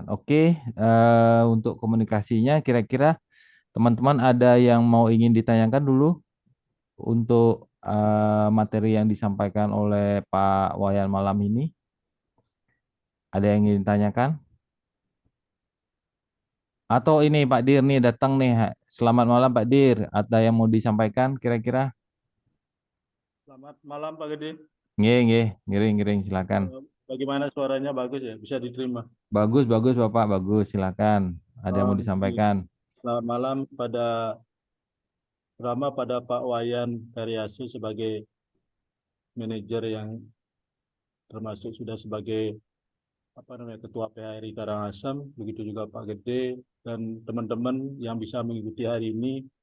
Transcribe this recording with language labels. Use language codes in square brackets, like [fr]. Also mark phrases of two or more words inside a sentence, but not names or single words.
[id] Oke, untuk komunikasinya kira-kira teman-teman ada yang mau ingin ditanyakan dulu untuk materi yang disampaikan oleh Pak Wayan malam ini? Ada yang ingin ditanyakan? Atau ini Pak Dir nih datang nih. Selamat malam Pak Dir. Ada yang mau disampaikan kira-kira? Selamat malam Pak Gede. [ban] Nggih, nggih. Ngiring-ngiring silakan. [id] Bagaimana suaranya bagus ya? Bisa diterima. Bagus, bagus Bapak, bagus. Silakan. Ada yang mau Iya. disampaikan? Selamat malam pada Pak Wayan Karyasu sebagai manajer yang termasuk sudah sebagai apa namanya Ketua PHRI Karangasem, begitu juga Pak Gede dan teman-teman yang bisa mengikuti hari ini.